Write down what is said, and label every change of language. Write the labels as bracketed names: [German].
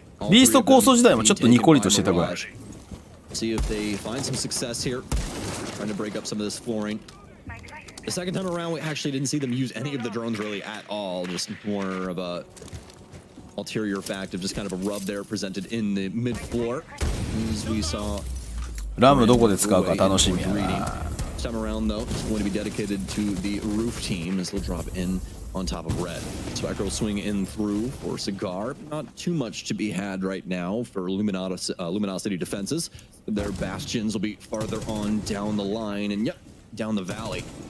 [Japanese] ビースト構想時代もちょっとニコリとしてたぐらい。 [English] See if they find some success here, trying to break up some of this flooring. The second time around, we actually didn't see them use any of the drones really at all. Just more of a ulterior fact of just kind of a rub there presented in the mid floor. As we saw. [Japanese] ラムどこで使うか楽しみやな。 [English] This time around, though, it's going to be dedicated to the roof team as they'll drop in on top of red. Spiker will swing in through for Cigar. Not too much to be had right now for Luminosity defenses. Their bastions will be farther on down the line and, yep, down the valley.